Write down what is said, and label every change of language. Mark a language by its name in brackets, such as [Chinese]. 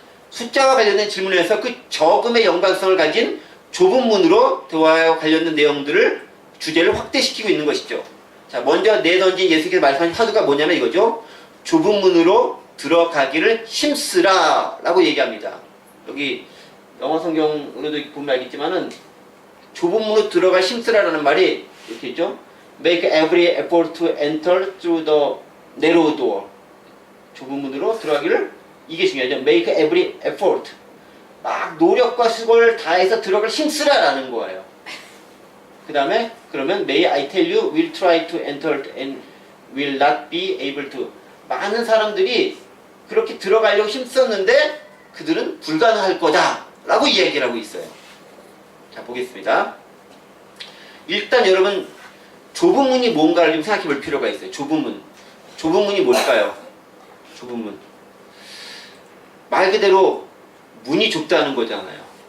[Korean] 숫자와 관련된 질문에서 그 적음의 연관성을 가진 좁은 문으로 대화와 관련된 내용들을 주제를 확대시키고 있는 것이죠. 자, 먼저 내던진 예수께서 말씀하신 화두가 뭐냐면 이거죠. 좁은 문으로 들어가기를 힘쓰라 라고 얘기합니다. 여기 영어 성경으로도 보면 알겠지만은 좁은 문으로 들어가 힘쓰라라는 말이 이렇게 있죠. [English] Make every effort to enter through the narrow door. [Korean] 좁은 문으로 들어가기를 이게 중요하죠. [English] Make every effort. [Korean] 막 노력과 수고를 다해서 들어갈 힘쓰라라는 거예요. 그 다음에 그러면 [English] May I tell you will try to enter and will not be able to. [Korean] 많은 사람들이 그렇게 들어가려고 힘썼는데 그들은 불가능할 거다 라고 이야기를 하고 있어요. 자, 보겠습니다. 일단 여러분 좁은 문이 뭔가를 좀 생각해 볼 필요가 있어요. 좁은 문. 좁은 문이 뭘까요? 좁은 문. 말 그대로 문이 좁다는 거잖아요.